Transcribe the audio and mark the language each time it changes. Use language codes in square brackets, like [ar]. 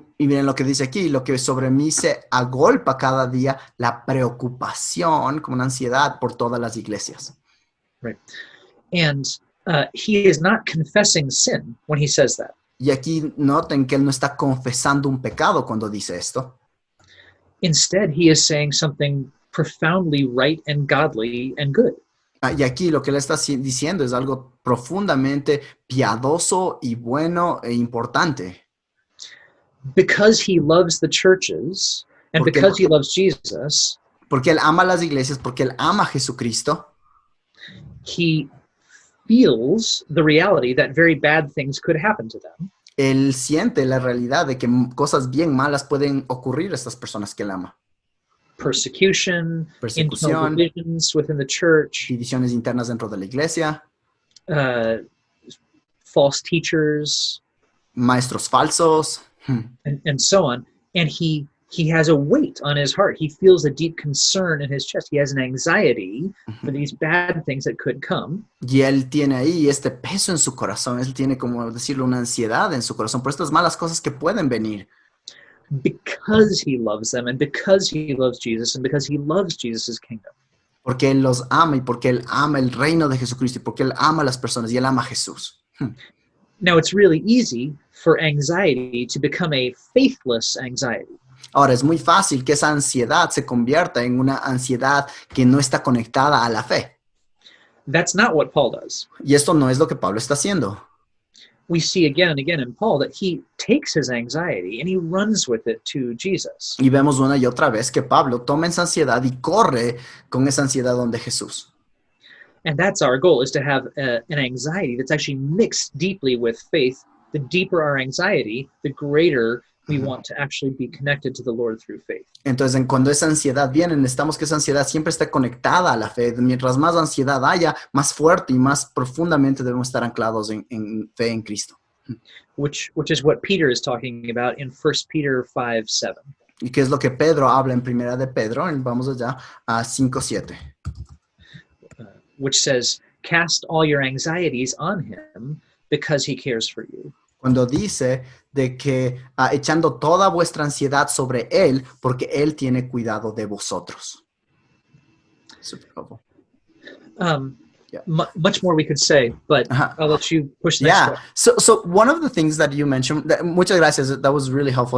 [es] Y miren lo que dice aquí, lo que sobre mí se agolpa cada día, la preocupación, como una ansiedad por todas las iglesias. [en] Right. And he is not confessing sin when he says that. [es] Y aquí noten que él no está confesando un pecado cuando dice esto. [en] Instead, he is saying something profoundly right and godly and good. [es] Y aquí lo que él está diciendo es algo profundamente piadoso y bueno e importante. [en] Because he loves the churches and because he loves Jesus, [es] porque él ama las iglesias, porque él ama a Jesucristo, [en] he feels the reality that very bad things could happen to them. [es] Él siente la realidad de que cosas bien malas pueden ocurrir a estas personas que él ama. [en] Persecution, internal divisions within the church, [es] divisiones internas dentro de la iglesia, [en] false teachers, [es] maestros falsos, [en] and so on. And he has a weight on his heart. He feels a deep concern in his chest. He has an anxiety for these bad things that could come. [es] Y él tiene ahí este peso en su corazón. Él tiene, como decirlo, una ansiedad en su corazón por estas malas cosas que pueden venir. [en] Because he loves them and because he loves Jesus and because he loves Jesus' kingdom. [es] Porque él los ama y porque él ama el reino de Jesucristo y porque él ama a las personas y él ama a Jesús. [en] Now it's really easy for anxiety to become a faithless anxiety. [es] Ahora, es muy fácil que esa ansiedad se convierta en una ansiedad que no está conectada a la fe. [en] That's not what Paul does. [es] Y esto no es lo que Pablo está haciendo. [en] We see again and again in Paul that he takes his anxiety and he runs with it to Jesus. [es] Y vemos una y otra vez que Pablo toma esa ansiedad y corre con esa ansiedad donde Jesús. [en] And that's our goal, is to have an anxiety that's actually mixed deeply with faith. The deeper our anxiety, the greater we want to actually be connected to the Lord through faith. [es] Entonces, cuando esa ansiedad viene, necesitamos que esa ansiedad siempre esté conectada a la fe. Mientras más ansiedad haya, más fuerte y más profundamente debemos estar anclados en fe en Cristo. [en] Which is what Peter is talking about in 1 Peter 5:7. [es] Y que es lo que Pedro habla en Primera de Pedro, vamos allá a 5:7. [en] Which says, cast all your anxieties on him because he cares for you. [es] Cuando dice de que echando toda vuestra ansiedad sobre él, porque él tiene cuidado de vosotros. [en] Super helpful. Much more we could say, but I'll let you push the next step. So one of the things that you mentioned, [es] muchas gracias, [en] that was really helpful.